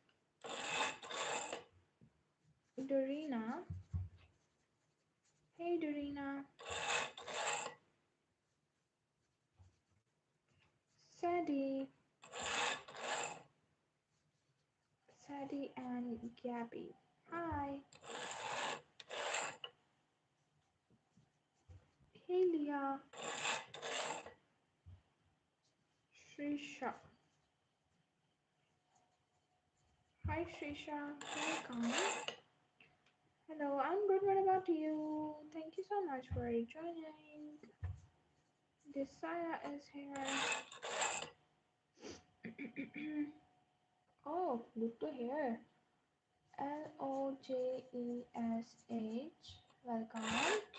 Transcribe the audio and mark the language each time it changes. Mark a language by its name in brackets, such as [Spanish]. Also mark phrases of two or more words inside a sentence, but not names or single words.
[English] Dorina. Hey, Dorina. Sadie. Eddie and Gabby. Hi. Helia, Shrisha. Hi Shrisha, welcome. Hello, I'm good. What about you? Thank you so much for joining. Desire is here. Oh, good to hear. Lojesh, welcome.